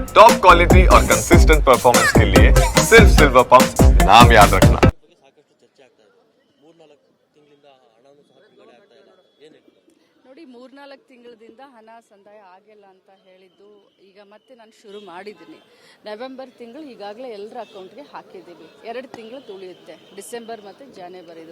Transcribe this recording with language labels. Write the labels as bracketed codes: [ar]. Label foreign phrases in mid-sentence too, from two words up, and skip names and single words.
[en] top quality [hi] और [en] consistent performance [hi] के लिए सिर्फ सिल्वर पंप नाम याद रखना। [kn] ಸಾಕಷ್ಟು ಚರ್ಚೆ ಆಗ್ತಾ ಇದೆ. 3-4 ತಿಂಗಳಿಂದ ಹಣವನ್ನು ಸಹ ಬಿಡುಗಡೆ ಆಗ್ತಾ ಇಲ್ಲ ಅಂತ ಏನು ಹೇಳ್ತೀರಾ? ನೋಡಿ 3-4 ತಿಂಗಳಿಂದ ಹಣ ಸಂದಾಯ ಆಗಿಲ್ಲ ಅಂತ ಹೇಳಿದ್ದು ಈಗ ಮತ್ತೆ ನಾನು ಶುರು ಮಾಡಿದ್ದೀನಿ. ನವೆಂಬರ್ ತಿಂಗಳು ಈಗಾಗಲೇ ಎಲ್ಲರ ಅಕೌಂಟ್ಗೆ ಹಾಕಿದ್ದೀವಿ. 2 ತಿಂಗಳು ತುಳಿಯುತ್ತೆ, ಡಿಸೆಂಬರ್ ಮತ್ತು ಜಾನ್ವರಿದು.